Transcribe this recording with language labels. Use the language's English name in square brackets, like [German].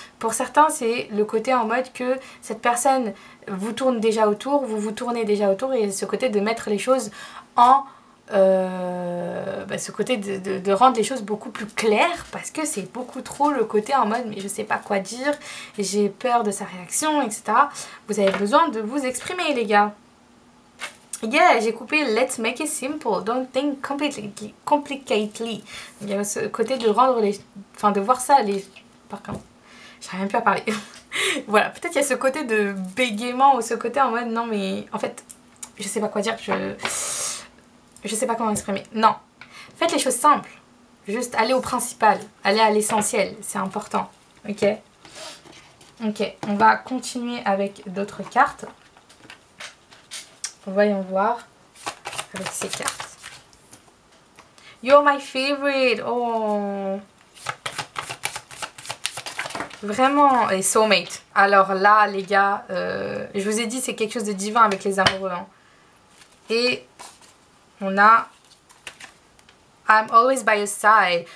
[French] Pour certains c'est le côté en mode que cette personne vous tourne déjà autour, vous vous tournez déjà autour, et ce côté de mettre les choses en... ce côté de rendre les choses beaucoup plus claires, parce que c'est beaucoup trop le côté en mode mais je sais pas quoi dire, j'ai peur de sa réaction, etc. Vous avez besoin de vous exprimer les gars. [English] Yeah, [French] j'ai coupé [English] let's make it simple, don't think complicatedly. [French] Il y a ce côté de rendre les... Enfin, de voir ça, les... Par contre, j'arrive même plus à parler. Voilà, peut-être il y a ce côté de bégaiement ou ce côté en mode non mais... En fait, je sais pas quoi dire, je sais pas comment exprimer. Non, faites les choses simples. Juste allez au principal, allez à l'essentiel, c'est important. Ok. Ok, on va continuer avec d'autres cartes. Voyons voir avec ces cartes. [English] You're my favorite. Oh. [French] Vraiment. Et soulmate. Alors là, les gars, je vous ai dit, c'est quelque chose de divin avec les amoureux. Hein. Et on a [English] I'm always by your side.